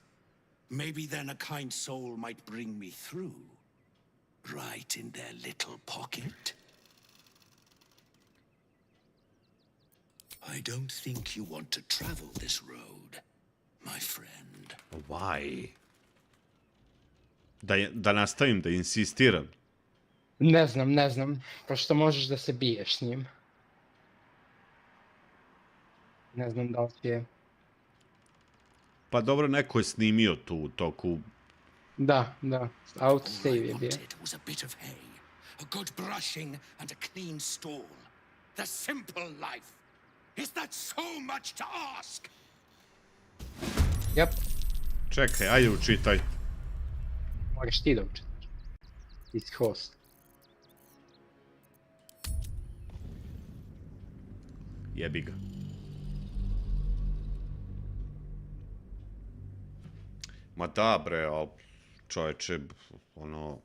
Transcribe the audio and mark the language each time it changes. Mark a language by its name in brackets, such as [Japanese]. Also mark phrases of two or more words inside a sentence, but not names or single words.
[English] Maybe then a kind soul might bring me through, right in their little pocket. I don't think you want to travel this road, my friend. Why? [Serbian] Da nastavim, da insistiram. Ne znam, pošto možeš da se biješ s njim. Ne znam da li je... Pa dobro, neko je snimio tu u toku... Da, autosave je bio. [English] Was a bit of hay, a good brushing and a clean stall. The simple life. Is that so much to ask? [Serbian] Jep. Čekaj, ajde učitaj. Moraš ti da učitaš. Ti si host. Jebi ga. Ma da bre, ali čoveče, ono...